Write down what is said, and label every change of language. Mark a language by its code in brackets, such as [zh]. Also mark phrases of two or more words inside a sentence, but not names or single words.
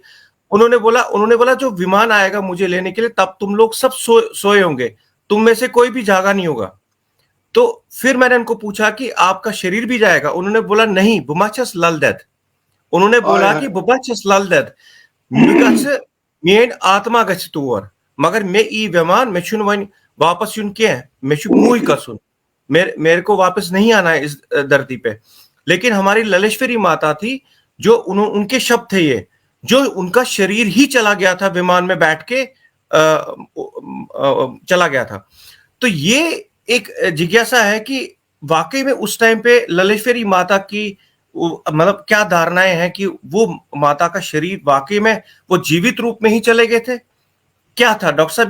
[hi] उन्होंने बोला जो विमान आएगा मुझे लेने के लिए तब तुम लोग सब सोए होंगे, तुम में से कोई भी जागा नहीं होगा। तो फिर मैंने उनको पूछा कि आपका शरीर भी जाएगा, उन्होंने बोला नहीं [ks] बुमाचस लल देत, [hi] उन्होंने आय बोला हाय। [ks] कि बुमाचस लल देत मिगछ मेन आत्मा गछ तोर, मगर मैं ई विमान में छुन वन वापस यून क्या मैं छु मुई कसुन, [hi] मेरे को वापस नहीं आना है इस धरती पे। लेकिन हमारी ललेश्वरी माता थी, जो उनके शब्द थे ये, जो उनका शरीर ही चला गया था विमान में बैठ के चला गया था। तो ये एक जिज्ञासा है कि वाकई में उस टाइम पे ललेश्वरी माता की मतलब क्या धारणाएं हैं कि वो माता का शरीर वाकई में वो जीवित रूप में ही चले गए थे, क्या था डॉक्टर साहब?